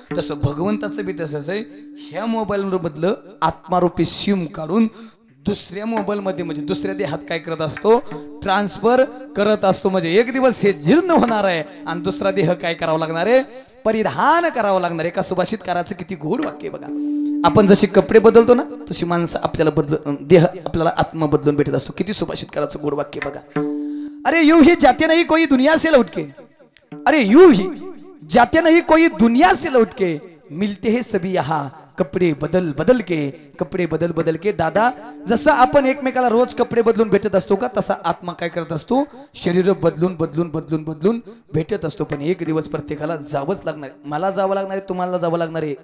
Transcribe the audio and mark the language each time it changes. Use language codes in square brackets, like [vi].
[mr] तसं भगवंताचं बी तसंच आहे, ह्या मोबाईल मधलं आत्मारूपी सिम काढून दुसऱ्या मोबाईल मध्ये म्हणजे दुसऱ्या देहात काय करत असतो, ट्रान्सफर करत असतो. म्हणजे एक दिवस हे जीर्ण होणार आहे आणि दुसरा देह काय करावं लागणार आहे, परिधान करावं लागणार आहे. एका सुभाषितकाराचं किती गोड वाक्य बघा. आपण जसे कपडे बदलतो ना, तशी माणसं आपल्याला देह आपल्याला आत्मा बदलून भेटत असतो. किती सुभाषितकाराचं गोड वाक्य बघा. [hi] अरे यूं ही जाते नहीं कोई दुनिया से लौट के, अरे यूं ही जाते नहीं कोई दुनिया से लौट के, मिलते हैं सभी यहाँ कपडे बदल बदल के, कपडे बदल बदल के. [mr] दादा जसं आपण एकमेकाला रोज कपडे बदलून भेटत असतो का, तसा आत्मा काय करत असतो, शरीर बदलून बदलून बदलून बदलून भेटत असतो. पण एक दिवस प्रत्येकाला जावंच लागणार. मला जावं लागणार आहे, तुम्हाला जावं लागणार आहे.